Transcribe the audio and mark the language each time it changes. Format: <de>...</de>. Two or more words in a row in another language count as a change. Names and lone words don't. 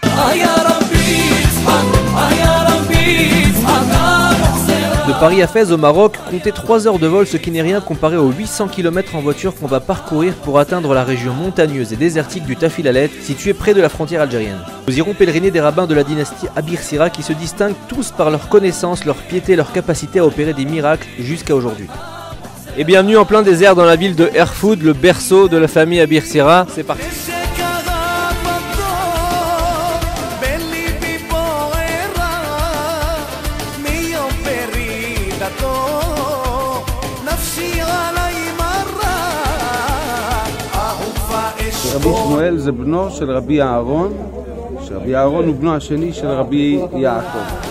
<fr>De Paris à Fès au Maroc, comptez 3 heures de vol, ce qui n'est rien comparé aux 800 km en voiture qu'on va parcourir pour atteindre la région montagneuse et désertique du Tafil Alet, située près de la frontière algérienne. Nous irons pèleriner des rabbins de la dynastie Abirsera qui se distinguent tous par leur connaissance, leur piété, leur capacité à opérer des miracles jusqu'à aujourd'hui. Et bienvenue en plein désert dans la ville de Erfoud, le berceau de la famille Abirsera. C'est parti.</fr> <he>רבי שמואל זה בנו של רבי אהרון, שרבי אהרון הוא בנו השני של רבי יעקב.</he>